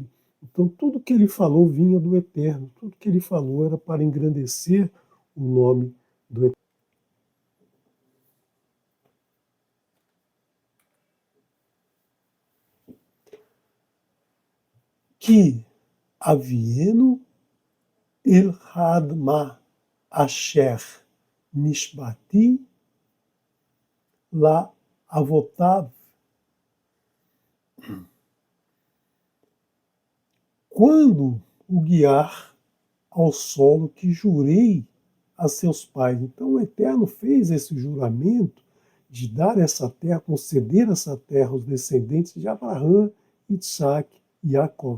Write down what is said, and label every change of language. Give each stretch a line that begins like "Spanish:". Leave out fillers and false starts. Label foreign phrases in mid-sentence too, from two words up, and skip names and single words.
Portuguese: Então tudo que ele falou vinha do Eterno, tudo que ele falou era para engrandecer o nome do Eterno.
Hebrew: Que avieno el hadma asher nishbati la avotav.
Portuguese: Quando o guiar ao solo que jurei a seus pais. Então o Eterno fez esse juramento de dar essa terra, conceder essa terra aos descendentes de Abraão, Isaac e Jacó.